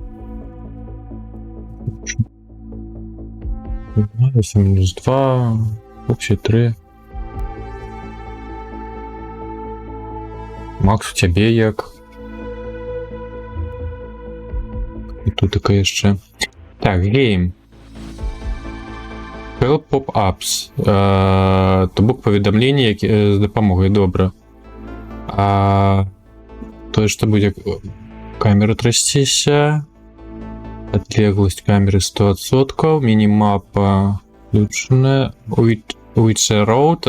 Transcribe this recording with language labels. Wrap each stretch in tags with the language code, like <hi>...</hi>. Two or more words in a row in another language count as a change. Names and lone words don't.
<ru>8-2, вообще 3.</ru> <be>Макс, у цябе як? І тут така яшчэ. Так, гейм.</be> <en>Help pop-ups.</en> <be>То бок паведамленні з дапамогай, добра. Тое, што будзе камера трасціся. Адлегласць камеры 100%. Мінімапа включана. Witcher Road.</be>